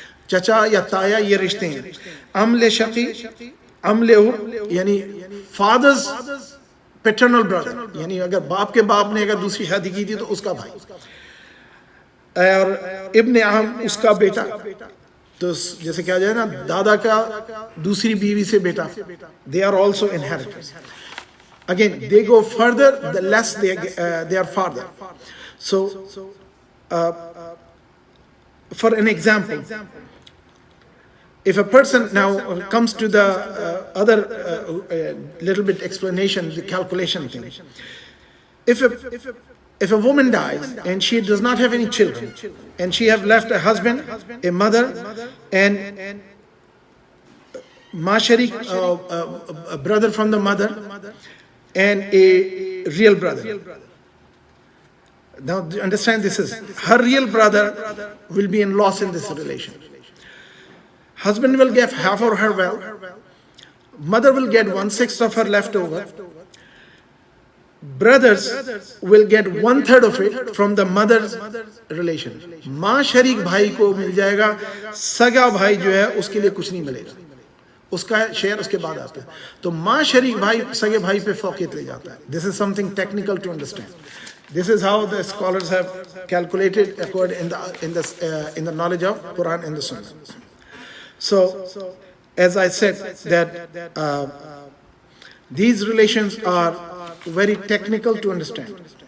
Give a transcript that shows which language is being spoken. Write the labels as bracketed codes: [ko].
[hi] चचा या ताया ये रिश्ते हैं. अमले शकी, अमले उब यानी [en] father's paternal brother, [hi] यानी अगर बाप के बाप ने अगर दूसरी शादी की थी तो उसका भाई, और इब्ने आम उसका बेटा. तो जैसे क्या जाए ना, दादा का दूसरी बीवी से बेटा. [en] They are also inheritors. Again, they go further, the less they are farther. So, for an example, if a person now comes to the other little bit explanation, the calculation thing. If a woman dies and she does not have any children, and she have left a husband, a mother, and masharik, a brother from the mother, and a real brother. Now understand, this is her real brother will be in loss in this relation. Husband will get half of her wealth. Mother will get 1/6 of her leftover. Brothers will get 1/3 of it from the mother's relation. [hi] माँ शरीक भाई को मिल जाएगा, सगा भाई जो है उसके लिए कुछ नहीं मिलेगा, उसका शेयर उसके बाद आता है. तो माँ शरीक भाई सगे भाई पे फौकियत ले जाता है. [en] This is something technical to understand. This is how the scholars have calculated according in the knowledge of Quran and the Sunnah. So, as I said, that these relations are very technical to understand.